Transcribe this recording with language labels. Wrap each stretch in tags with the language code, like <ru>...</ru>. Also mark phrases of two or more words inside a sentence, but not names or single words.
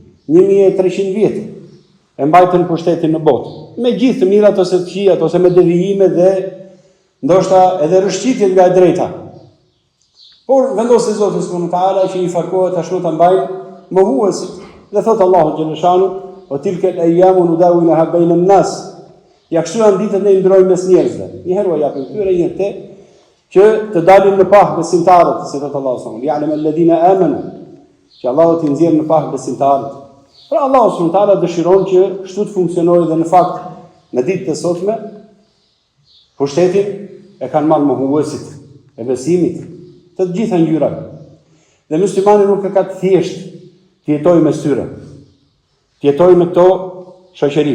<sq>1300 vjet e mbajtën pushtetin në botë, me gjithë të mirat ose të këqijat ose me devijime dhe ndoshta edhe rëshqitje nga e drejta. Por vendosi Zoti</sq> <ar>سبحانه وتعالى</ar> <sq>që i farkohet ashtu ta mbajnë mohuesit. Dhe thot Allahu xhaleshanu,</sq> <ar>"وتلك الأيام نداولها بين الناس."</ar> <sq>Ja kështu janë ditët ne i ndrojmë mes njerëzve. Një herë u japim këtyre, një herë te, që të dalin në pah besimtarët, si thot Allahu</sq> <ar>سبحانه وتعالى, "يعلم الذين آمنوا."</ar> <sq>Që Allahu t'i nxjerrë në pah besimtarët. Pra Allahu</sq> <ar>سبحانه وتعالى</ar> <sq>dëshiron që kështu të funksionojë dhe në fakt në ditët e sotme pushtetin e kanë marrë mohuesit e besimit të gjitha ngjyrave. Dhe muslimani nuk e ka të thjesht të jetojë me tyre, të jetojë me këto shoqëri.</sq>